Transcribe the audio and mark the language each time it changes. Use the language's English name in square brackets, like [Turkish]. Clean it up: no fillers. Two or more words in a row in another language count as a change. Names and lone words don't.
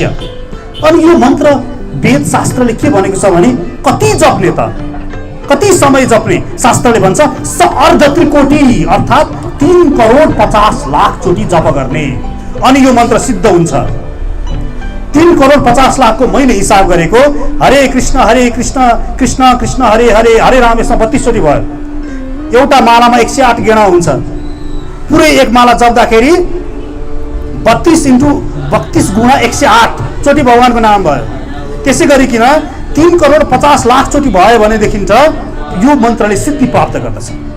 [Nepali] अनि यो मन्त्र वेद शास्त्रले के भनेको छ भने कति जप्ने त, कति समय जप्ने? शास्त्रले भन्छ [Sanskrit] स अर्धत्रिकोटि [Nepali] अर्थात् 3,50,00,000 चोटि जप गर्ने अनि यो मन्त्र सिद्ध हुन्छ। 3,50,00,000 को मैले हिसाब गरेको [Sanskrit] हरे कृष्ण कृष्ण कृष्ण हरे हरे हरे राम [Nepali] यसमा 32 चोटि भयो। एउटा मालामा 108 गेडा हुन्छ। पुरै एक माला जप्दाखेरि 32 × 32 गुणा 108 चोटि भगवानको नाम भयो। त्यसै गरिकन 3,50,00,000 चोटि भयो भनेदेखि त यो मन्त्रले सिद्धि प्राप्त गर्दछ।